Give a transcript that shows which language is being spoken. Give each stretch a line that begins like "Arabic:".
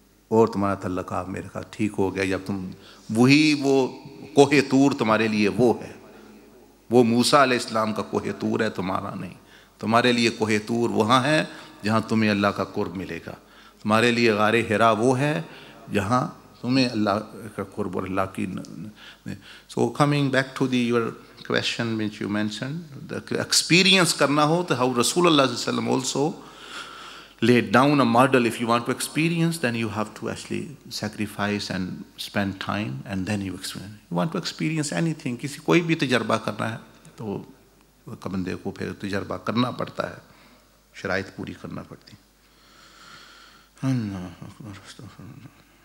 Urdu: اور تمہارا تعلق میرے کا ٹھیک ہو گیا، جب تم وہی وہ کوہ طور تمہارے لیے وہ ہے، وہ موسیٰ علیہ السلام کا کوہ طور ہے، تمہارا نہیں۔ تمہارے لیے کوہ طور وہاں ہے جہاں تمہیں اللہ کا قرب ملے گا، تمہارے لیے غار حرا وہ ہے جہاں تمہیں اللہ کا قرب اور اللہ کی۔
English: so coming back to your question which you mentioned،
Urdu: experience کرنا ہو تو how رسول اللہ صلی اللہ علیہ وسلم
English: also laid down a model. If you want to experience, then you have to actually sacrifice and spend time, and then you experience. You want to experience anything،
Urdu: کوئی بھی تجربہ کرنا ہے تو بندے کو پھر تجربہ کرنا پڑتا ہے، شرائط پوری کرنا پڑتی۔ اللہ اکبر، استغفر اللہ۔